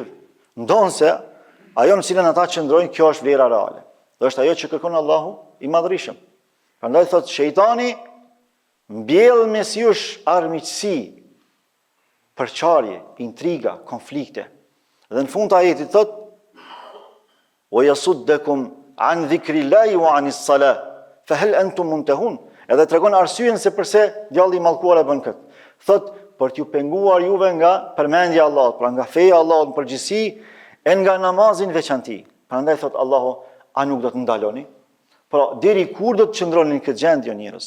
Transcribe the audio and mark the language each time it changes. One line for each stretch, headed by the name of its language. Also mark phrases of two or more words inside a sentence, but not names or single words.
Albanian: Ndonse ajo në cilën ata qëndrojnë, kjo është vlera reale. Dhe është ajo që kërkon Allahu i Madhërisëm. Prandaj thot shejtani mbjell mes jush armiqësi, përçarje, intriga, konflikte. Dhe në fund të ajetit thot
Arabic: ويصدكم عن ذكر الله وعن الصلاة فهل أنتم منتهون.
Albanian: Edhe tregon arsyen se pse djalli i mallkuar e bën këtë. Thot për t'ju penguar juve nga përmendja e Allahut, pra nga feja e Allahut në përgjithësi e nga namazin veçanti. Prandaj thot Allahu, a nuk do të ndaloni? Pra deri kur do të qëndroni në këtë gjendje njerëz?